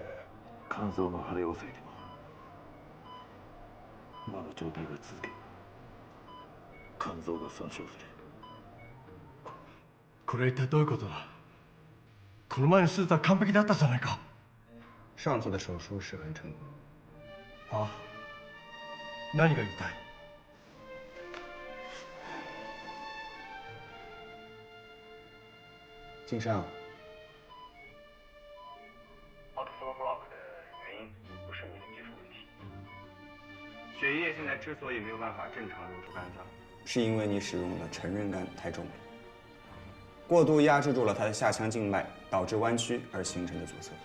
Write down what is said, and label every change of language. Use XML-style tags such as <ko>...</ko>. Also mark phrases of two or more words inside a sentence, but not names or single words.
<ja>肝臓の腫れを防いでもまだ状態が続け肝臓が損傷する。これは一体どういうことだ？この前の手術は完璧だったじゃないか。</ja> <zh>上次的手术是很成功。</zh> <ja>あ？何が言いたい？井上。</ja> <zh>血液现在之所以没有办法正常流出肝脏，是因为你使用的成人肝太重了，过度压制住了它的下腔静脉，导致弯曲而形成的阻塞。</zh>